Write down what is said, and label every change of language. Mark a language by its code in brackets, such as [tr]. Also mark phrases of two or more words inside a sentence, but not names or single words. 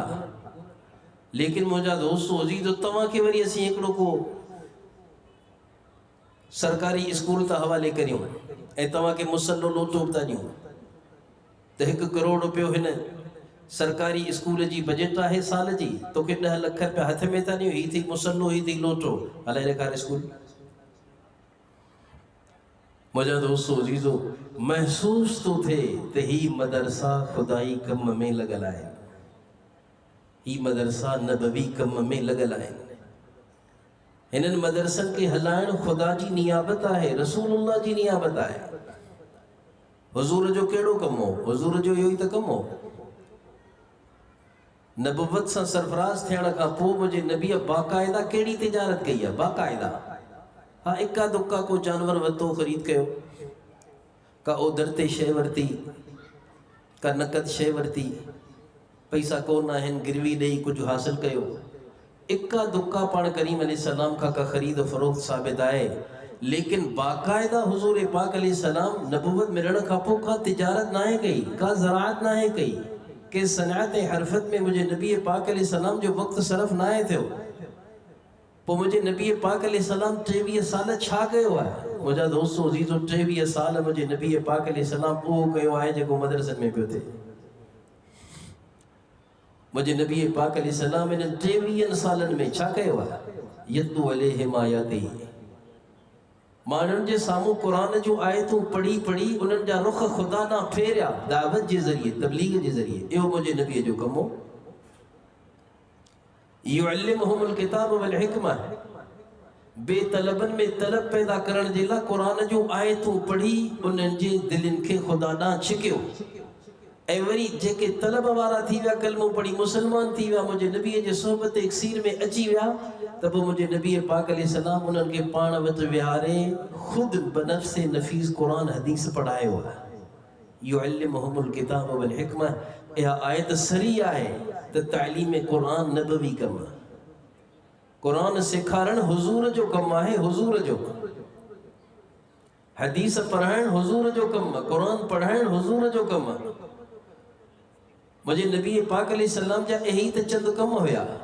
[sd] लेकिन मुंहिंजा दोस्तो अज़ीज़ो, तव्हांखे वरी असीं हिकिड़ो को सरकारी स्कूल था हवाले करियूं ऐं तव्हांखे मुसलो लोटो बि था ॾियूं त 1 करोड़ रुपयो हिन सरकारी स्कूल जी बजट आहे साल जी, तोखे 10 लख रुपया हथ में था ॾियूं, ही थी मुसलो, ही थी लोटो, हलाए ॾेखार स्कूल। मुझा दोस्तों अजीजो महसूस तो थे ते ही मदरसा खुदाई कम में लगल आहे, ही मदरसा नबवी कम में लगल आहे। इन्हनि मदरसन के हलाइण खुदा जी नियाबत आहे, रसूलुल्लाह जी नियाबत आहे। हुजूर जो कहिड़ो कम हो? हुजूर जो इहो ई त कम हो। नबुवत सां सरफराज थियण खां पोइ मुंहिंजे नबीअ बाक़ाइदा कहिड़ी तिजारत कई आहे? बाक़ाइदा हाँ, इक्का दुक्का को जानवर वरितो, ख़रीद कयो, का ओधर ते शइ वरिती, का नक़द शइ वरिती, पैसा कोन आहिनि, गिरवी ॾेई कुझु हासिल कयो। इक्का दुक्का पाण करीम अलैहिस्सलाम का ख़रीद फ़रोख्त साबित आहे, लेकिन बाक़ाइदा हुज़ूर पाक अलैहिस्सलाम नबुवत मिलण खां पोइ का तिजारत नाहे कई, का ज़राअत नाहे कई, के सनात हरफत में मुझे नबी पाक अलैहिस्सलाम जो वक़्त सरफ़ नाहे थियो। पोइ मुझे नबी पाक अलैहिस्सलाम 23 साल छा कयो आहे? मुंहिंजा दोस्तों अज़ीज़ो 23 साल मुझे नबी पाक अलैहिस्सलाम उहो कयो आहे जेको मदरसनि में पियो थिए। मुझे नबी पाक अलैहिस्सलाम इन 23 सालन में छा कयो आहे? [ar] يتلو عليهم آياته, [sd] माण्हुनि जे साम्हूं क़ुरान जूं आयतूं पढ़ी पढ़ी उन्हनि जा रुख खुदा ॾांहुं फेरिया, दावत जे ज़रिए, तबलीग जे ज़रिए। इहो मुंहिंजे नबीअ जो कमु हो। [ar] يعلمهم الكتاب والحكمة, [sd] बेतलबन में तलब पैदा करण जे लाइ क़ुरान जूं आयतूं पढ़ी उन्हनि जे दिलनि खे खुदा ॾांहुं छिकियो। ऐं वरी जेके तलब वारा थी विया, कलमो पढ़ी मुसलमान थी विया, मुंहिंजे नबीअ जे सोहबत इक्सीर में अची विया, त पोइ मुंहिंजे नबी पाक अलैहिस्सलाम उन्हनि खे पाण वटि विहारे ख़ुदि बनफ़्से नफ़ीस क़ुरान हदीस पढ़ायो आहे। [ar] يعلمهم الكتاب والحكمة, [sd] इहा आयत सरी आहे त तालीम क़ुरान नबवी कमु आहे। क़ुरान सेखारण हुज़ूर जो कमु आहे, हुज़ूर जो। हदीस पढ़ाइण हुज़ूर जो कमु आहे, क़ुरान पढ़ाइण हुज़ूर जो कमु आहे। मुझे नबी पाक अलैहिस्सलाम जा यही त चंद कम हुया।